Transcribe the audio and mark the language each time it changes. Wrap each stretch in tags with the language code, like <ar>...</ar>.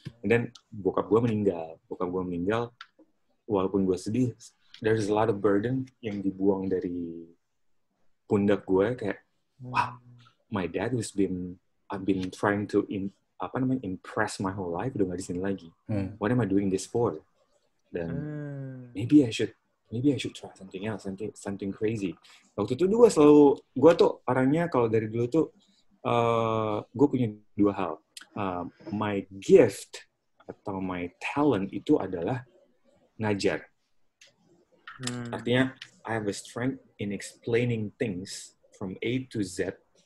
<en>And then</en> <id>bokap gue meninggal, walaupun gue sedih,</id> <en>there's a lot of burden</en> <id>yang dibuang dari pundak gue, kayak,</id> <en>wow, my dad I've been trying to impress my whole life,</en> <id>udah gak di sini lagi.</id> <en>What am I doing this for?</en> <id>Dan</id> <en>maybe I should try something else, something crazy.</en> <id>Waktu itu gue tuh orangnya kalau dari dulu tuh, gue punya dua hal.</id> <en>My gift</en> <id>atau</id> <en>my talent</en> <id>itu adalah ngajar. Artinya,</id> <en>I have a strength in explaining things from A to Z.</en>